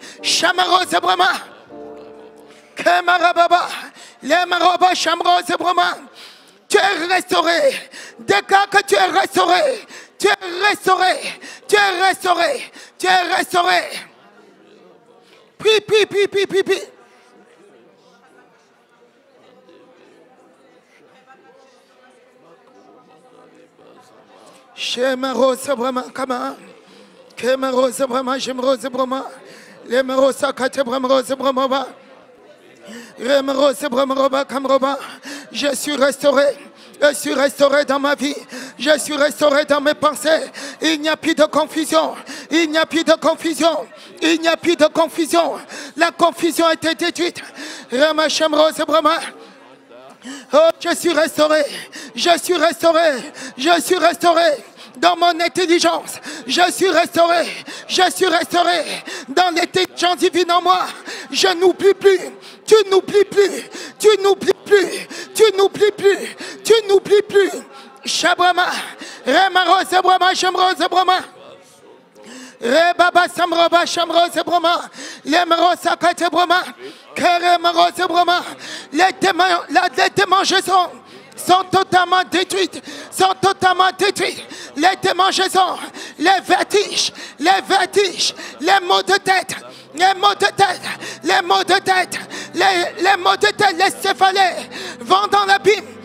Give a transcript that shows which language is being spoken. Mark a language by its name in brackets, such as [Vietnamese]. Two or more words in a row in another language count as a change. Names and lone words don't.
[French] Shamaroz Brahma, Kemarababa, Lemaroba Shamroz Brahma, tu es restauré. Déclare que tu es restauré. Tu es restauré. Puis. Shemaroz Brahma, Kama. Kemaroz Brahma, Shemroz Brahma. Lemarosa Kate Brahma, Brahma. Je suis restauré dans ma vie, je suis restauré dans mes pensées. Il n'y a plus de confusion, la confusion a été détruite. Oh, je suis restauré dans mon intelligence, je suis restauré dans l'intelligence divine en moi. Je n'oublie plus. Tu n'oublies plus. Shabrama, Remaroz Brahma, Shamroz Brahma. Rebaba Samroba, Shamroz Brahma. Lemaroz Akate Brahma. Keremaroz Brahma. Les démangeaisons sont totalement détruites. Les démangeaisons, les vertiges, les maux de tête, les céphalées vont dans l'abîme.